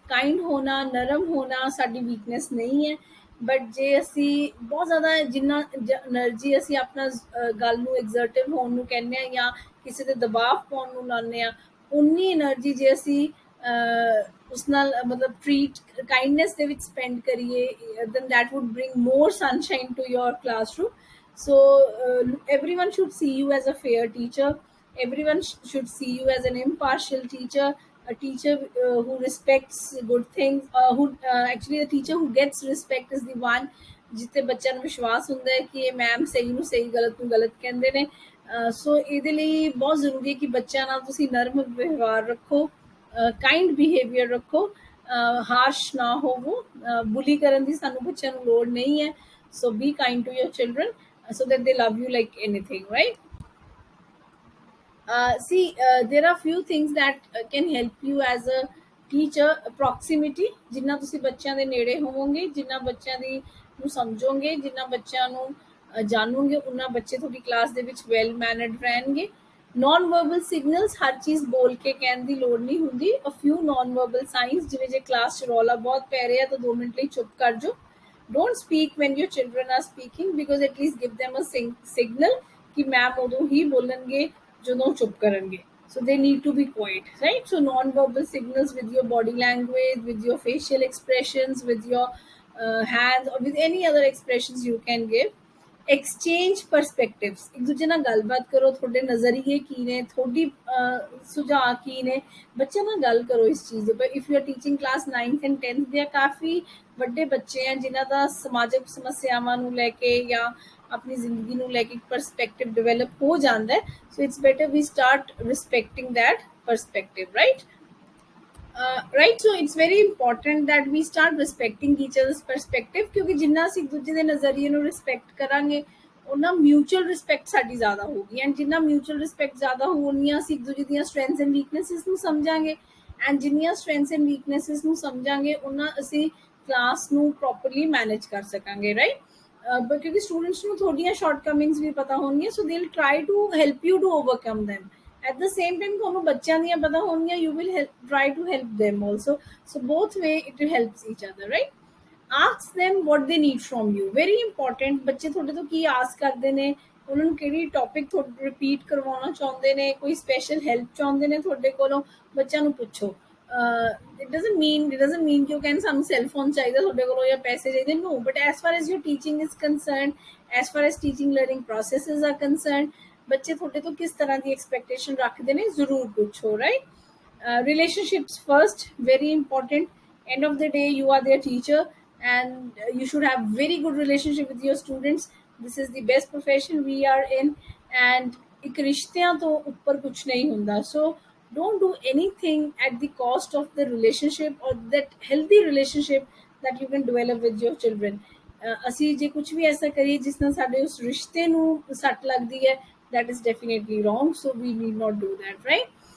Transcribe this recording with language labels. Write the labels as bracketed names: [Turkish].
[Punjabi] kind ਹੋਣਾ, ਨਰਮ ਹੋਣਾ ਸਾਡੀ ਵੀਕਨੈਸ ਨਹੀਂ ਹੈ, ਬਟ ਜੇ ਅਸੀਂ ਬਹੁਤ ਜ਼ਿਆਦਾ ਜਿੰਨਾ એનર્ਜੀ ਅਸੀਂ ਆਪਣਾ ਗੱਲ ਨੂੰ ਐਗਜ਼ਰਟਿਵ ਹੋਣ ਨੂੰ ਕਹਿੰਦੇ ਹਾਂ ਜਾਂ ਕਿਸੇ ਤੇ ਦਬਾਅ ਪਾਉਣ ਨੂੰ ਲਾਉਂਦੇ ਹਾਂ, ਉਨੀ એનર્ਜੀ ਜੇ ਅਸੀਂ ਉਸ ਨਾਲ ਮਤਲਬ ਟਰੀਟ ਕਾਈਂਡਨੈਸ ਦੇ ਵਿੱਚ ਸਪੈਂਡ ਕਰੀਏ, [English] then that would bring more sunshine to your classroom। So everyone should see you as a fair teacher, everyone should see you as an impartial teacher, a teacher who respects good things, who actually the teacher who gets respect is the one [Punjabi] ਜਿੱਥੇ ਬੱਚਿਆਂ ਨੂੰ ਵਿਸ਼ਵਾਸ ਹੁੰਦਾ ਹੈ ਕਿ ਇਹ ma'am ਸਹੀ ਨੂੰ ਸਹੀ, ਗਲਤ ਨੂੰ ਗਲਤ ਕਹਿੰਦੇ ਨੇ। ਸੋ ਇਹਦੇ ਲਈ ਬਹੁਤ ਜ਼ਰੂਰੀ ਹੈ ਕਿ ਬੱਚਿਆਂ ਨਾਲ ਤੁਸੀਂ ਨਰਮ ਵਿਵਹਾਰ ਰੱਖੋ, ਕਾਈਂਡ ਬਿਹੇਵੀਅਰ ਰੱਖੋ, ਹਾਰਸ਼ ਨਾ ਹੋਵੋ। ਬੁਲੀ ਕਰਨ ਦੀ ਸਾਨੂੰ ਬੱਚਿਆਂ ਨੂੰ ਲੋੜ ਨਹੀਂ ਹੈ। [English] So be kind to your children so that they love you like anything, right? See, there are few things that can help you as a teacher। [Punjabi] proximity, ਜਿੰਨਾ ਤੁਸੀਂ ਬੱਚਿਆਂ ਦੇ ਨੇੜੇ ਹੋਵੋਗੇ, ਜਿੰਨਾ ਬੱਚਿਆਂ ਦੀ ਨੂੰ ਸਮਝੋਗੇ, ਜਿੰਨਾ ਬੱਚਿਆਂ ਨੂੰ ਜਾਣੋਗੇ, ਉਹਨਾਂ ਬੱਚੇ ਤੁਹਾਡੀ ਕਲਾਸ ਦੇ ਵਿੱਚ ਵੈਲ ਮੈਨਰਡ ਰਹਿਣਗੇ। ਨੋਨ ਵਰਬਲ ਸਿਗਨਲਸ, ਹਰ ਚੀਜ਼ ਬੋਲ ਕੇ ਕਹਿਣ ਦੀ ਲੋੜ ਨਹੀਂ ਹੁੰਦੀ। ਅ ਫਿਊ ਨੋਨ ਵਰਬਲ ਸਾਈਨਸ, ਜਿਵੇਂ ਜੇ ਕਲਾਸ 'ਚ ਰੌਲਾ ਬਹੁਤ ਪੈ ਰਿਹਾ ਤਾਂ 2 ਮਿੰਟ ਲਈ ਚੁੱਪ ਕਰ ਜਾਓ। [English] don't speak when your children are speaking, because at least give them a signal [Hindi] कि मैम उदों ही बोलेंगे [Punjabi] ਜਦੋਂ ਚੁੱਪ ਕਰਨਗੇ। [English] So they need to be quiet, right? So non-verbal signals with your body language, with your facial expressions, with your hands, or with any other expressions you can give। [Punjabi] Exchange ਪਰਸਪੈਕਟਿਵਸ, ਇੱਕ ਦੂਜੇ ਨਾਲ ਗੱਲਬਾਤ ਕਰੋ, ਤੁਹਾਡੇ ਨਜ਼ਰੀਏ ਕੀ ਨੇ, ਤੁਹਾਡੀ ਸੁਝਾਅ ਕੀ ਨੇ, ਬੱਚਿਆਂ ਨਾਲ ਗੱਲ ਕਰੋ ਇਸ ਚੀਜ਼ ਦੇ ਉੱਪਰ। [English] if you are teaching class 9th and 10th [Punjabi] ਦੇ ਕਾਫੀ ਵੱਡੇ ਬੱਚੇ ਆ ਜਿਨ੍ਹਾਂ ਦਾ ਸਮਾਜਿਕ ਸਮੱਸਿਆਵਾਂ ਨੂੰ ਲੈ ਕੇ ਜਾਂ ਆਪਣੀ ਜ਼ਿੰਦਗੀ ਨੂੰ ਲੈ ਕੇ ਪਰਸਪੈਕਟਿਵ ਡਿਵੈਲਪ ਹੋ ਜਾਂਦਾ ਹੈ। [English] So it's better we start respecting that perspective, right? Right, so it's very important that we start respecting each other's perspective, [Punjabi] ਕਿਉਂਕਿ ਜਿੰਨਾ ਅਸੀਂ ਇੱਕ ਦੂਜੇ ਦੇ ਨਜ਼ਰੀਏ ਨੂੰ ਰਿਸਪੈਕਟ ਕਰਾਂਗੇ, ਉਹਨਾਂ ਮਿਊਚੁਅਲ ਰਿਸਪੈਕਟ ਸਾਡੀ ਜ਼ਿਆਦਾ ਹੋਊਗੀ, ਐਂਡ ਜਿੰਨਾ ਮਿਊਚੁਅਲ ਰਿਸਪੈਕਟ ਜ਼ਿਆਦਾ ਹੋਣੀਆਂ, ਅਸੀਂ ਇੱਕ ਦੂਜੇ ਦੀਆਂ ਸਟਰੈਂਥਸ ਐਂਡ ਵੀਕਨੈਸਿਸ ਨੂੰ ਸਮਝਾਂਗੇ, ਐਂਡ ਜਿੰਨੀਆਂ ਸਟਰੈਂਥਸ ਐਂਡ ਵੀਕਨੈਸਿਸ ਨੂੰ ਸਮਝਾਂਗੇ, ਉਹਨਾਂ ਅਸੀਂ ਕਲਾਸ ਨੂੰ ਪ੍ਰੋਪਰਲੀ ਮੈਨੇਜ ਕਰ ਸਕਾਂਗੇ, ਰਾਈਟ? ਕਿਉਂਕਿ ਸਟੂਡੈਂਟਸ ਨੂੰ ਤੁਹਾਡੀਆਂ ਸ਼ਾਰਟਕਮਿੰਗਸ ਵੀ ਪਤਾ ਹੋਣਗੀਆਂ, [English] So they will try to help you to overcome them. At the same time, [Punjabi] ਤੁਹਾਨੂੰ ਬੱਚਿਆਂ ਦੀਆਂ ਪਤਾ ਹੋਣਗੀਆਂ, [English] you will try to help them also, so both way it helps each other, right? Ask them what they need from you, very important। [Punjabi] ਬੱਚੇ ਤੁਹਾਡੇ ਤੋਂ ਕੀ ਆਸ ਕਰਦੇ ਨੇ, ਉਹਨਾਂ ਨੂੰ ਕਿਹੜੀ ਟੌਪਿਕ ਤੁਹਾਡੇ ਰਿਪੀਟ ਕਰਵਾਉਣਾ ਚਾਹੁੰਦੇ ਨੇ, ਕੋਈ ਸਪੈਸ਼ਲ ਹੈਲਪ ਚਾਹੁੰਦੇ ਨੇ ਤੁਹਾਡੇ ਕੋਲੋਂ, ਬੱਚਿਆਂ ਨੂੰ ਪੁੱਛੋ। [English] it doesn't mean [Punjabi] ਕਿ ਉਹ ਕਹਿੰਦੇ ਸਾਨੂੰ ਸੈੱਲ ਫੋਨ ਚਾਹੀਦਾ ਤੁਹਾਡੇ ਕੋਲੋਂ ਜਾਂ ਪੈਸੇ ਚਾਹੀਦੇ, [English] no, but as far as your teaching is concern, as far as teaching learning processes are concern, [Punjabi] ਬੱਚੇ ਤੁਹਾਡੇ ਤੋਂ ਕਿਸ ਤਰ੍ਹਾਂ ਦੀ ਐਕਸਪੈਕਟੇਸ਼ਨ ਰੱਖਦੇ ਨੇ, ਜ਼ਰੂਰ ਪੁੱਛੋ, right. [English] Relationships first, very important। End of the day you are their teacher, and you should have very good relationship with your students। This is the best profession we are in, and [Punjabi] ਇੱਕ ਰਿਸ਼ਤਿਆਂ ਤੋਂ ਉੱਪਰ ਕੁਝ ਨਹੀਂ ਹੁੰਦਾ। [English] So don't do anything at the cost of the relationship or that healthy relationship that you can develop with your children। [Punjabi] ਅਸੀਂ ਜੇ ਕੁਝ ਵੀ ਐਸਾ ਕਰੀਏ ਜਿਸ ਨਾਲ ਸਾਡੇ ਉਸ ਰਿਸ਼ਤੇ ਨੂੰ ਸੱਟ ਲੱਗਦੀ ਹੈ, [English] that is definitely wrong, so we need not do that, right।